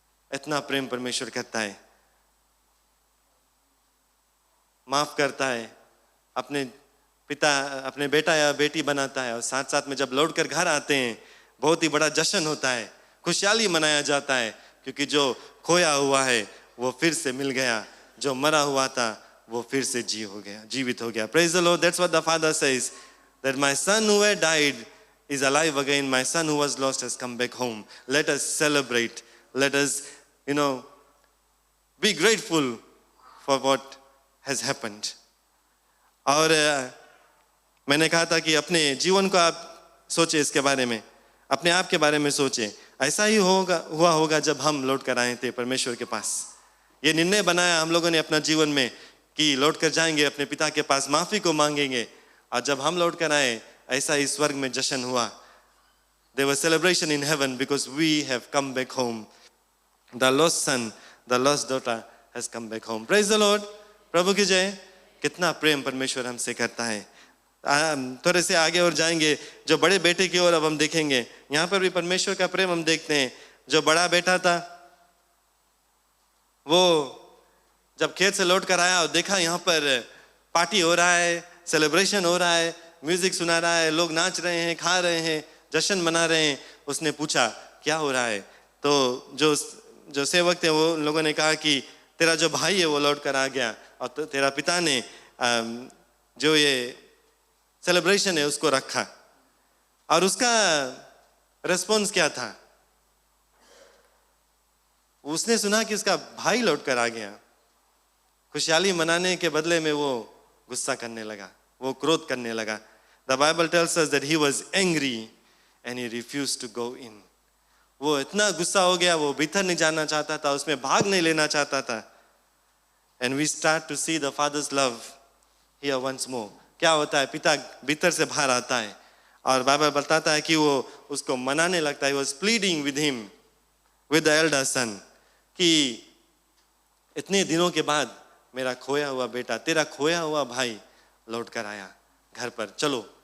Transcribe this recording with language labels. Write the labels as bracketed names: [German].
[Hindi] इतना प्रेम परमेश्वर करता है, माफ करता है, अपने बेटा या बेटी बनाता है और साथ साथ में जब लौट कर घर आते हैं बहुत ही बड़ा जश्न होता है, खुशहाली मनाया जाता है, क्योंकि जो खोया हुआ है वो फिर से मिल गया, जो मरा हुआ था वो फिर से जीवित हो गया। [English] Praise the Lord. That's what the Father says, that my son who had died is alive again, my son who was lost has come back home. Let us celebrate, let us be grateful for what has happened. [Hindi] और मैंने कहा था कि अपने जीवन को आप सोचे, इसके बारे में, अपने आप के बारे में सोचे। ऐसा ही हुआ होगा जब हम लौट कर आए थे परमेश्वर के पास। ये निर्णय बनाया हम लोगों ने अपना जीवन में कि लौट कर जाएंगे अपने पिता के पास, माफी को मांगेंगे, और जब हम लौट कर आए ऐसा ही स्वर्ग में जश्न हुआ। [English] There was celebration in heaven because we have come back home. The lost son, the lost daughter has come back home. Praise the Lord. [Hindi] प्रभु की जय। कितना प्रेम परमेश्वर हमसे करता है। थोड़े से आगे और जाएंगे, जो बड़े बेटे की ओर अब हम देखेंगे। यहाँ पर भी परमेश्वर का प्रेम हम देखते हैं। जो बड़ा बेटा था वो जब खेत से लौट कर आया और देखा यहाँ पर पार्टी हो रहा है, सेलिब्रेशन हो रहा है, म्यूजिक सुना रहा है, लोग नाच रहे हैं, खा रहे हैं, जश्न मना रहे हैं, उसने पूछा क्या हो रहा है? तो जो सेवक थे वो लोगों ने कहा कि तेरा जो भाई है वो लौट कर आ गया और तेरा पिता ने जो ये सेलिब्रेशन है उसको रखा। और उसका रेस्पॉन्स क्या था? उसने सुना कि उसका भाई लौट कर आ गया, खुशहाली मनाने के बदले में वो गुस्सा करने लगा, वो क्रोध करने लगा। [English] The Bible tells us that he was angry and he refused to go in. [Hindi] वो इतना गुस्सा हो गया, वो भीतर नहीं जाना चाहता था, उसमें भाग नहीं लेना चाहता था। [English] And we start to see the father's love here once more. [Hindi] क्या होता है? पिता भीतर से बाहर आता है और बाइबल बताता है कि वो उसको मनाने लगता है। [English] He was pleading with him, with the elder son, [Hindi] कि इतने दिनों के बाद मेरा खोया हुआ बेटा, तेरा खोया हुआ भाई लौट कर आया घर पर, चलो